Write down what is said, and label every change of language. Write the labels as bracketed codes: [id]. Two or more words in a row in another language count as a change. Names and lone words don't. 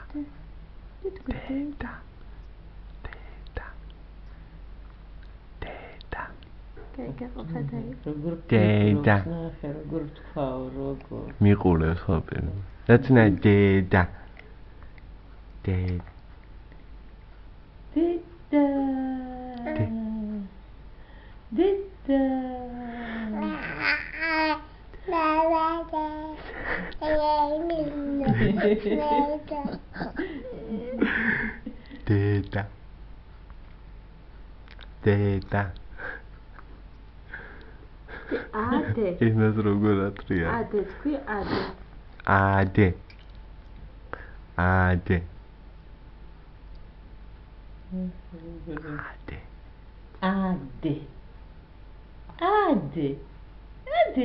[ka] Deda. Deda. მიყურებს ხო პირ. [en] That's not deda. [ka] Deda. Deda. Deda. Deda. Deda. Ade. Იმას როგორ ათრია? Ade, თქვი ade. Ade. Ade. Ade. Ade. Ade.